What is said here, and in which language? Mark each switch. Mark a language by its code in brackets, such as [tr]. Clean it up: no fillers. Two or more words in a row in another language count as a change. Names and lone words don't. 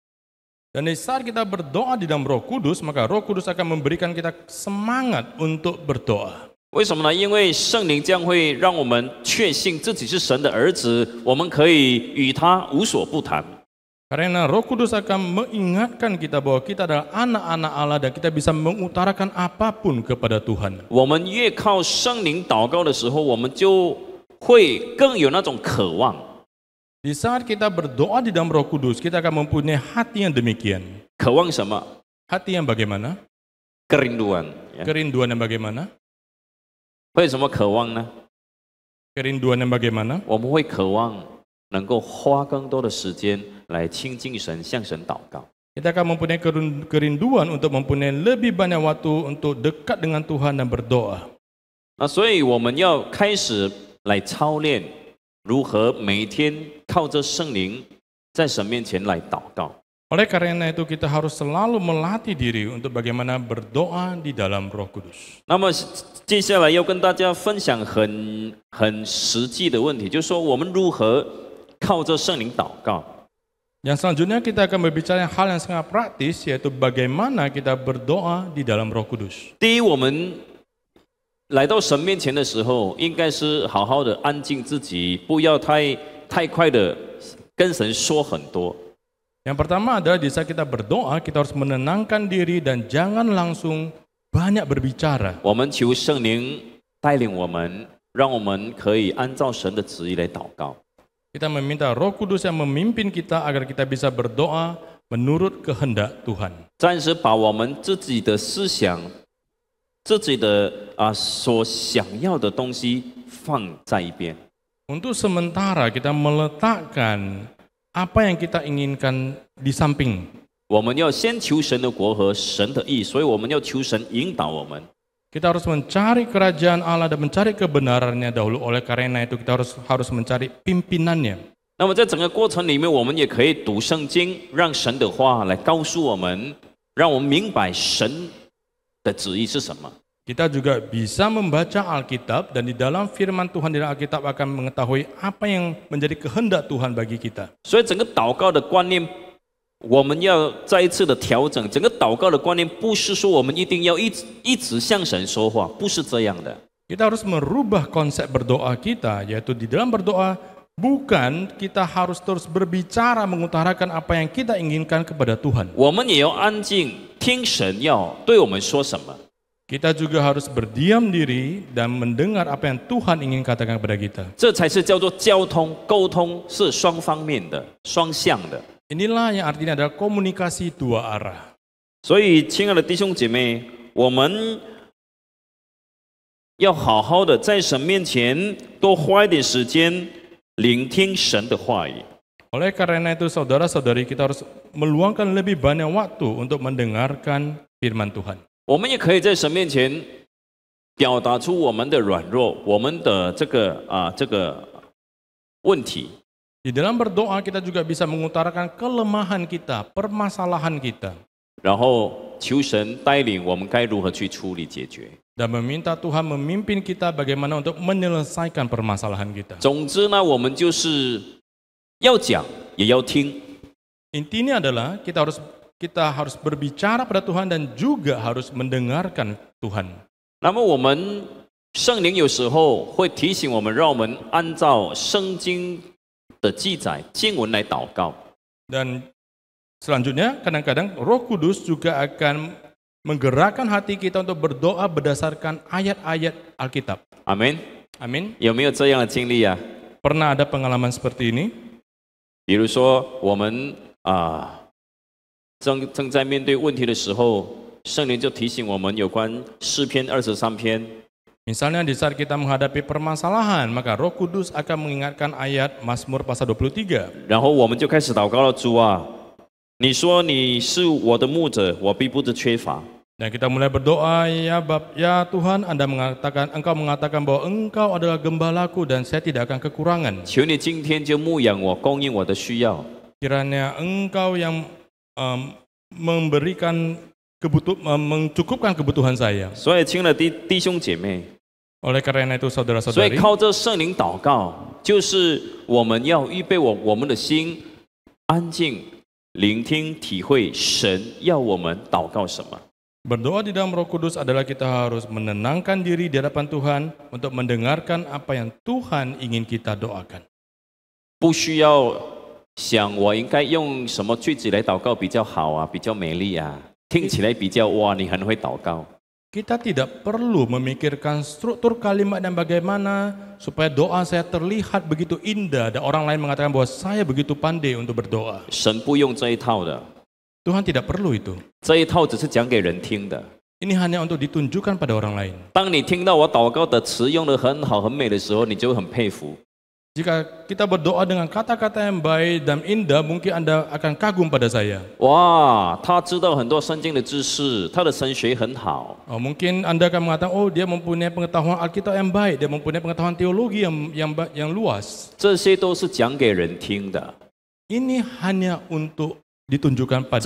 [id] Dan di saat kita berdoa di dalam Roh Kudus, maka Roh Kudus akan memberikan kita semangat untuk berdoa. [zh] 为什么呢？因为圣灵将会让我们确信自己是神的儿子，我们可以与他无所不谈。 [id] Karena Roh Kudus akan mengingatkan kita bahwa kita adalah anak-anak Allah dan kita bisa mengutarakan apapun kepada Tuhan. [zh] 我们越靠圣灵祷告的时候，我们就会更有那种渴望。 [id] Di saat kita berdoa di dalam Roh Kudus, kita akan mempunyai hati yang demikian. [zh] 渴望什么？ [id] Hati yang bagaimana? Kerinduan. Ya. Kerinduan yang bagaimana? [zh] 为什么渴望呢？ [id] Kerinduan yang bagaimana? [zh] 我们会渴望能够花更多的时间来亲近神，向神祷告。 [id] Kita akan mempunyai kerinduan untuk mempunyai lebih banyak waktu untuk dekat dengan Tuhan dan berdoa. [zh] 那所以我们要开始来操练如何每天靠着圣灵在神面前来祷告。 [id] Oleh karena itu kita harus selalu melatih diri untuk bagaimana berdoa di dalam Roh Kudus. [zh] 那么接下来要跟大家分享很实际的问题，就是说我们如何靠着圣灵祷告。 [id] Yang selanjutnya kita akan berbicara hal yang sangat praktis, yaitu bagaimana kita berdoa di dalam Roh Kudus. [zh] 第一，我们来到神面前的时候，应该是好好的安静自己，不要太快的跟神说很多。 [id] Yang pertama adalah di saat kita berdoa, kita harus menenangkan diri dan jangan langsung banyak berbicara. [zh] 我们求圣灵带领我们，让我们可以按照神的旨意来祷告。 [id] Kita meminta Roh Kudus yang memimpin kita agar kita bisa berdoa menurut kehendak Tuhan. [zh] 暂时把我们自己的思想、自己的所想要的东西放在一边。 [id] Untuk sementara kita meletakkan apa yang kita inginkan di samping. [zh] 我们要先求神的国和神的义，所以我们要求神引导我们。 [id] Kita harus mencari kerajaan Allah dan mencari kebenarannya dahulu. Oleh karena itu kita harus mencari pimpinannya. [zh] 那么在整个过程里面，我们也可以读圣经，让神的话来告诉我们，让我们明白神的旨意是什么。 [id] Kita juga bisa membaca Alkitab dan di dalam firman Tuhan di dalam Alkitab akan mengetahui apa yang menjadi kehendak Tuhan bagi kita. [zh] 所以整个祷告的观念，我们要再一次的调整。整个祷告的观念不是说我们一定要一直向神说话，不是这样的。 [id] Kita harus merubah konsep berdoa kita, yaitu di dalam berdoa bukan kita harus terus berbicara mengutarakan apa yang kita inginkan kepada Tuhan. [zh] 我们也要安静听神要对我们说什么。 [id] Kita juga harus berdiam diri dan mendengar apa yang Tuhan ingin katakan kepada kita. [zh] 这才是叫做交通沟通，是双方面的、双向的。 [id] Inilah yang artinya adalah komunikasi dua arah. [zh] 所以，亲爱的弟兄姐妹，我们要好好的在神面前多花一点时间聆听神的话语。 [id] Oleh karena itu saudara-saudari kita harus meluangkan lebih banyak waktu untuk mendengarkan firman Tuhan. [zh] 我们也可以在神面前表达出我们的软弱，我们的这个问题。 [id] Di dalam berdoa kita juga bisa mengutarakan kelemahan kita, permasalahan kita. [zh] 然后求神带领我们该如何去处理解决。 [id] Dan meminta Tuhan memimpin kita bagaimana untuk menyelesaikan permasalahan kita. [zh] 总之呢，我们就是要讲也要听。 [id] Intinya adalah kita kita harus berbicara pada Tuhan dan juga harus mendengarkan Tuhan. [zh] 那么我们圣灵有时候会提醒我们，让我们按照圣经的记载经文来祷告。 [id] Dan selanjutnya kadang-kadang Roh Kudus juga akan menggerakkan hati kita untuk berdoa berdasarkan ayat-ayat Alkitab. [zh] 阿门。 [id] Amin. [zh] 有没有这样的经历啊？ [id] Pernah ada pengalaman seperti ini? [zh] 比如说我们正在面对问题的时候，圣灵就提醒我们有关诗篇23篇。 [id] Misalnya di saat kita menghadapi permasalahan, maka Roh Kudus akan mengingatkan ayat Mazmur pasal 23. [zh] 然后我们就开始祷告了，主啊，你说你是我的牧者，我必不致缺乏。 [id] Dan kita mulai berdoa, ya Tuhan, Engkau mengatakan bahwa Engkau adalah gembalaku dan saya tidak akan kekurangan. [zh] 求你今天就牧养我，供应我的需要。 [id] Kiranya Engkau yang mencukupkan kebutuhan saya. [zh] 所以，亲爱的弟兄姐妹， [id] Oleh karena itu [zh] 所以 [id] saudara-saudari, [zh] 靠着圣灵祷告，就是我们要预备我们的心，安静聆听、体会神要我们祷告什么。 [id] berdoa di dalam Roh Kudus adalah kita harus menenangkan diri di hadapan Tuhan untuk mendengarkan apa yang Tuhan ingin kita doakan. [zh] 不需要想我应该用什么句子来祷告比较好啊，比较美丽啊，听起来比较哇，你很会祷告。 [id] Kita tidak perlu memikirkan struktur kalimat dan bagaimana supaya doa saya terlihat begitu indah dan orang lain mengatakan bahwa saya begitu pandai untuk berdoa. [zh] 神不用这一套的， [id] Tuhan tidak perlu itu. [zh] 这一套只是讲给人听的。 [id] Ini hanya untuk ditunjukkan pada orang lain. [zh] 当你听到我祷告的词用得很好、很美的时候，你就会很佩服。 [id] Jika kita berdoa dengan kata-kata yang baik dan indah, mungkin Anda akan kagum pada saya. [zh] 哇，他知道很多圣经的知识，他的神学很好。 [id] Mungkin Anda akan mengatakan, oh dia mempunyai pengetahuan Alkitab yang baik, dia mempunyai pengetahuan teologi yang luas. [zh] 这些都是讲给人听的。 [id] Ini hanya untuk ditunjukkan pada